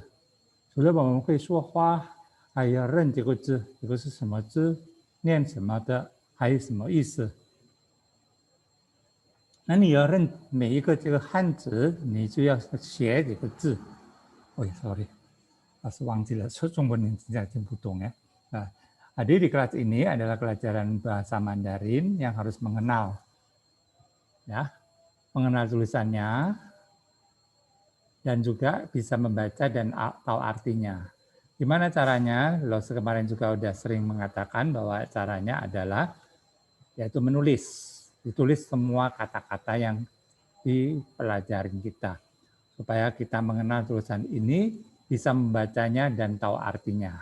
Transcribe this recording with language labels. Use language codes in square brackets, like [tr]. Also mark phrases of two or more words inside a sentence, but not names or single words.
[zh] 除了我们会说话，还要认这个字，这个是什么字，念什么的，还有什么意思。那你要认每一个这个汉字，你就要写这个字。sorry， 老师忘记了，中文saya听不懂 ya. [id] Adik di kelas ini adalah pelajaran bahasa Mandarin yang harus mengenal, ya, mengenal tulisannya dan juga bisa membaca dan tahu artinya. Gimana caranya? Lo kemarin juga udah sering mengatakan bahwa caranya adalah yaitu menulis, ditulis semua kata-kata yang dipelajari kita supaya kita mengenal tulisan ini, bisa membacanya dan tahu artinya.